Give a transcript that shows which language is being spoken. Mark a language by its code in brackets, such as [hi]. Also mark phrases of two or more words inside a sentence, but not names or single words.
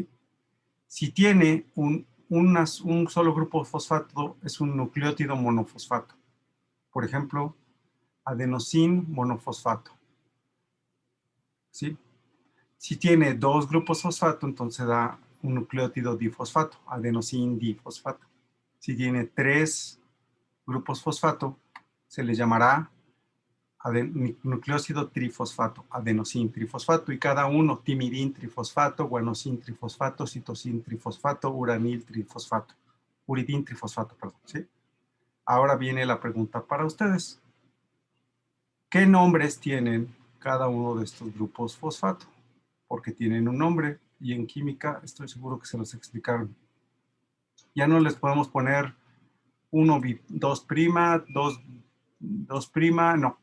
[es] Si tiene un solo grupo fosfato, es un nucleótido monofosfato. Por ejemplo, adenosín monofosfato, ¿sí? Si tiene 2 grupos fosfato, entonces da un nucleótido difosfato, adenosín difosfato. Si tiene 3 grupos fosfato, se le llamará nucleócido trifosfato, adenosín trifosfato, y cada uno timidín trifosfato, guanosín trifosfato, citosín trifosfato, uranil trifosfato, uridín trifosfato, perdón, ¿sí? Ahora viene la pregunta para ustedes. ¿Qué nombres tienen cada uno de estos grupos fosfato? Porque tienen un nombre, y en química estoy seguro que se los explicaron. Ya no les podemos poner 1, 2', 2', no.